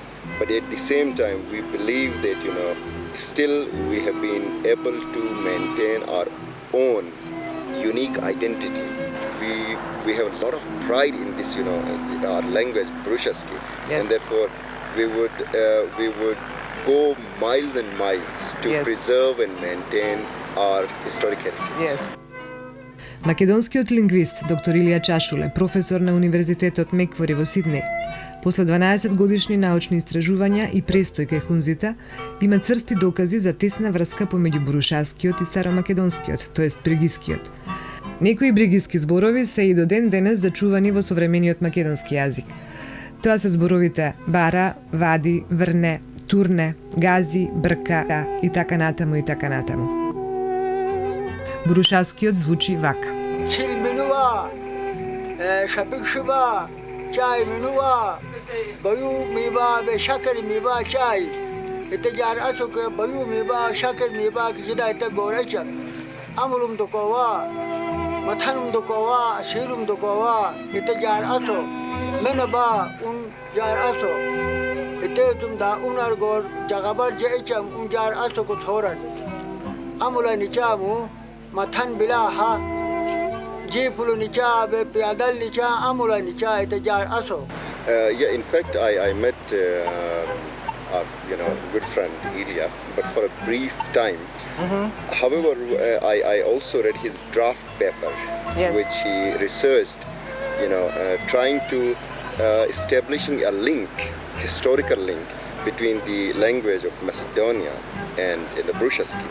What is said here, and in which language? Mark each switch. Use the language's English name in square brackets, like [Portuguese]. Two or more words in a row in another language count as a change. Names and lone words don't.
[English] but at the same time, we believe that, still we have been able to maintain our own unique identity. We have a lot of pride in this, our language, Brushaski, Yes. and therefore we would go miles and miles to Yes. preserve and maintain our historic heritage. Yes. [Macedonian] Македонскиот лингвист доктор Илија Чашуле, професор на Универзитетот Меквори во Сиднеј, после 12 годишни научни истражувања и престој кај хунзите, има црсти докази за тесна врска помеѓу бурушаскиот и старомакедонскиот, тоест бригискиот. Некои бригиски зборови се и до ден денес зачувани во современиот македонски јазик. Тоа се зборовите бара, вади, врне, турне, гази, брка и така натаму и така натаму. Бурушаскиот звучи вака. [Burushaski] Sil minua, shapik shiba, chai minua, bayu miba, be shakar miba chai. Ite jar aso ke bayu miba, shakar miba, kisida ite gorecha. Amulum dokawa, mathanum dokawa, sirum dokawa, ite jar aso. Menaba un jar aso. Ite tumda unar gor jagabar jaicham jar aso ko thoran. Amula nichamu, mathan bilaha. Jipulu nicha, be piadal nicha, amula nicha, ite jar aso. [English] Yeah, in fact, I met our good friend Ilya, but for a brief time. However, I also read his draft paper, Yes. which he researched, trying to establishing a link, historical link between the language of Macedonia and the Brushaski.